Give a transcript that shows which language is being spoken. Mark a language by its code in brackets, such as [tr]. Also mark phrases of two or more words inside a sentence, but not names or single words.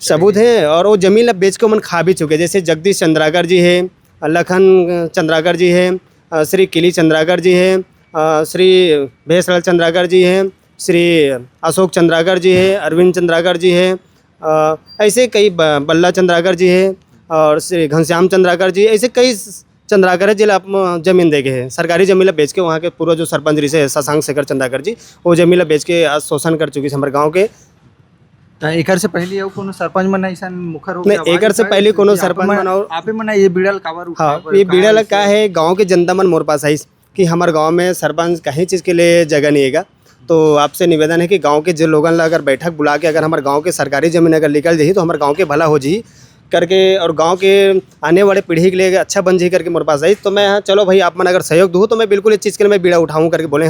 [hne] सबूत है, और वो जमीन ला बेच के मन खा भी चुके। जैसे जगदीश चंद्राकर जी है, लखन चंद्राकर जी है, श्री किली चंद्राकर जी है, श्री भेसलाल चंद्राकर जी है, श्री अशोक चंद्राकर जी है, अरविंद चंद्राकर जी है, ऐसे कई बल्ला चंद्राकर जी है, और श्री घनश्याम चंद्राकर जी, ऐसे कई चंद्राकर है जिला आप जमीन दे गए हैं। सरकारी जमीन बेच के वहाँ के पूरा जो सरपंच रही से शशांक शेखर चंद्राकर जी, वो जमीन बेच के आज शोषण कर चुकी है हमारे गाँव के। एकर से पहले कोनो सरपंच मन ऐसा मुखर हो नहीं, एकर से पहले कोनो सरपंच मन और आपे मन ये बिड़ल काबर। हाँ, ये बिड़ल का है गांव के जनता मन मोर पास आई कि हमारे गांव में सरपंच कहीं चीज़ के लिए जगह नहीं है। तो आपसे निवेदन है कि गांव के जो लोगों ला अगर बैठक बुला के अगर हमारे गांव के सरकारी जमीन अगर निकल जाए तो हमारे गांव के भला हो जी करके, और गांव के आने वाले पीढ़ी के लिए अच्छा बन जी करके मेरे पास आई। तो मैं हाँ चलो भाई आप मन अगर सहयोग दूँ तो मैं बिल्कुल इस चीज़ के लिए मैं बीड़ा उठाऊँ करके बोले।